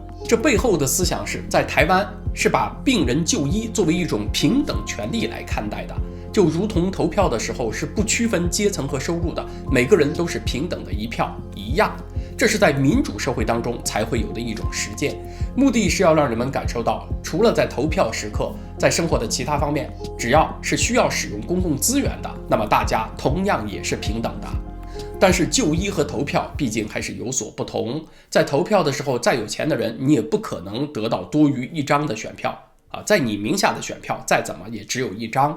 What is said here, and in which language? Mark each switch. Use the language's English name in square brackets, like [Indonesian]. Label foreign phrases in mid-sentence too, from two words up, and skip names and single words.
[Chinese] 這背後的思想是在台灣是把病人就醫作為一種平等權利來看待的，就如同投票的時候是不區分階層和收入的，每個人都是平等的一票一樣。這是在民主社會當中才會有的一種實踐，目的是要讓人们感受到，除了在投票時刻，在生活的其他方面，只要是需要使用公共資源的，那麼大家同樣也是平等的。但是就醫和投票畢竟還是有所不同，在投票的時候，再有錢的人你也不可能得到多於1張的選票啊，在你名下的選票再怎麼也只有1張。